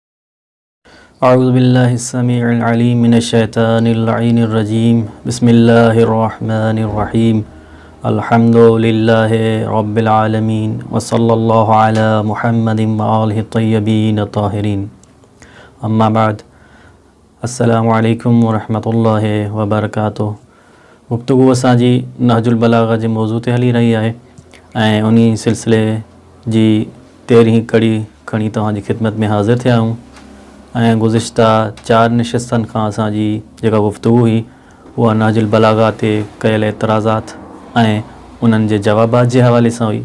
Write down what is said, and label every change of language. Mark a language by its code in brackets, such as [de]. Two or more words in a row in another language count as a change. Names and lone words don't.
[ar] أعوذ بالله السميع العليم من الشيطان اللعين الرجيم بسم الله الرحمن الرحيم الحمد لله رب العالمين وصلى الله على محمد وآله الطيبين الطاهرين أما بعد السلام عليكم ورحمة الله وبركاته [sd] گفتگو असांजी नहजुल बलागा जे मौज़ू ते हली रही आहे ऐं उन सिलसिले जी 13वीं कड़ी खणी तव्हांजी ख़िदमत में हाज़िर थिया आहियूं ऐं गुज़िश्ता 4 निशस्तनि खां असांजी जेका गुफ्तगू हुई उहा नहजुल बलागा ते कयल एतिराज़ात ऐं उन्हनि जे जवाबात जे हवाले सां हुई।